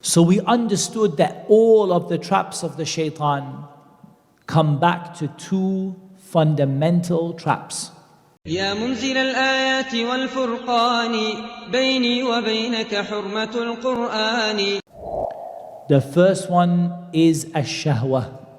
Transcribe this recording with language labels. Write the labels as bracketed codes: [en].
[en] So we understood that all of the traps of the shaitan come back to two fundamental traps. [ar] يا منزل الآيات والفرقان بيني وبينك حرمة القرآن. [en] The first one is ash-shahwa.